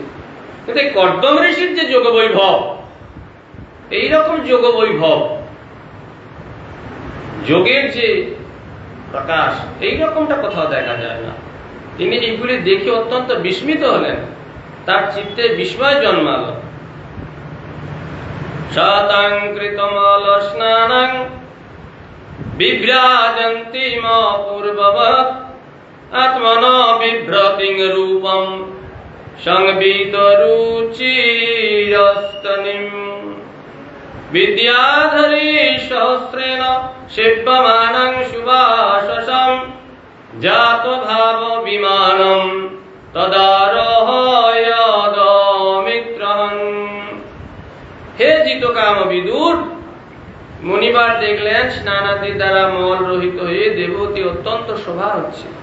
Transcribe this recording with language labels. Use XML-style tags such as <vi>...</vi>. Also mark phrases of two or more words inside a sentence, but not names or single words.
<bn>কিন্তু কর্দম ঋষির যে যোগ বৈভব, এইরকম যোগ বৈভব, যোগের যে প্রকাশ, এইরকমটা কোথাও দেখা যায় না। তিনি এইগুলি দেখে অত্যন্ত বিস্মিত হলেন, তার চিত্তে বিস্ময় জন্মাল।</bn> <sa>শতং কৃতমল স্নানং বিভ্রাজন্তি পূর্ববৎ আত্মন বিভ্রতিং রূপম সংবিত রুচিরস্তনিম বিদ্যাধরী সহস্রেণ শিব্যমানং সুবাসসং জাত ভাব বিমানম তদারোহয়দমিত্রহং।</sa> <bn>হে জিতকাম বিদুর, মুনিবার দেখলেন স্নানাদির দ্বারা মল রহিত হয়ে দেবতী অত্যন্ত শোভা হচ্ছে।</bn>